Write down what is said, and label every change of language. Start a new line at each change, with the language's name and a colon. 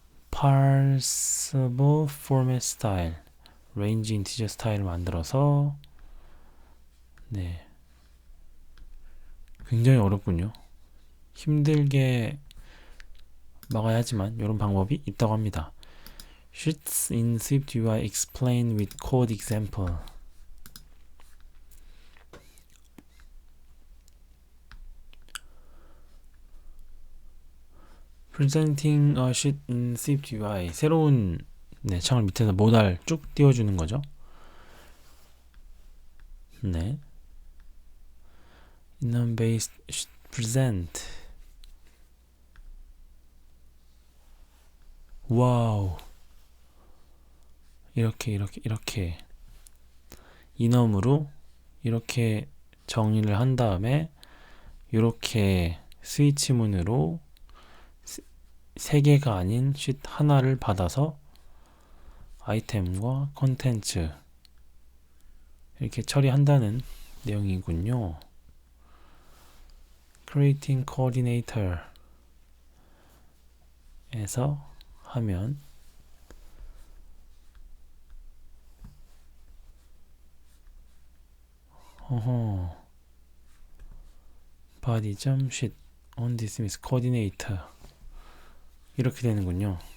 English: Parsable format style.
Korean: range integer 스타일을 만들어서 굉장히 어렵군요. 힘들게 막아야 하지만 이런 방법이 있다고 합니다.
English: Sheets in Swift UI explain with code example. Presenting a sheet in Swift UI.
Korean: 새로운 창을 밑에서 모달 쭉 띄워주는 거죠.
English: Enum-based present.
Korean: 와우. 이렇게 인엄으로 이렇게 정의를 한 다음에 이렇게 스위치 문으로 세 개가 아닌 쉿 하나를 받아서 아이템과 콘텐츠 이렇게 처리한다는 내용이군요.
English: Creating Coordinator
Korean: 에서 하면
English: body.sheet on dismiss coordinator
Korean: 이렇게 되는군요.